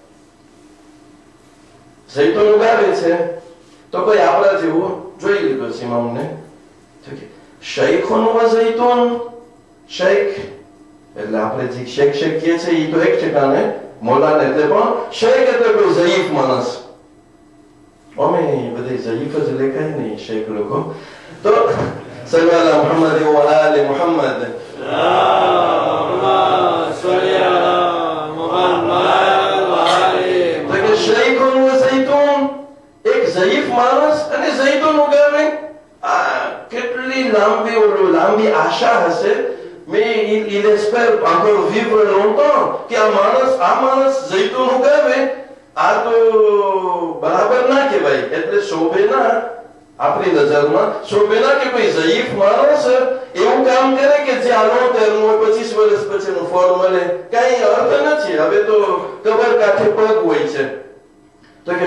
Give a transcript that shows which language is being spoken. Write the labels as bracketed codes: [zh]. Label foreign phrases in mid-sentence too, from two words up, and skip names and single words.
[gu] ઝૈતુન ઉગાવે છે તો કોઈ આપણા જેવું જોઈ લીધો છે ઇમામને શૈખોનું ઝૈતુન શેખ એટલે આપણે જે શેખ કહીએ છીએ એ તો એક ઠેકાણે મૌલાના એટલે પણ શેખ એટલે કોઈ ઝઈફ માણસ અમે બધે ઝયીફ જ લેખાય નહીં શેખ લોકો તો [ar] صلى الله محمد و آل محمد شيخ و زيتون [gu] એક ઝયીફ માણસ અને ઝૈતુન ઉગાવે કેટલી લાંબી આશા હશે [fr] mais il espère encore vivre longtemps que [gu] આ માણસ ઝૈતુન ઉગાવે આ તો બરાબર ના કહેવાય એટલે શોભેના આપણી નજરમાં શોભેના કે કોઈ ઝયીફ માણસ એવું કામ કરે કે જે આલોતેરનું 25 વર્ષ પછીનું ફળ મળે કઈ અર્થ નથી હવે તો કબર કાંઠે પગ હોય છે તો કે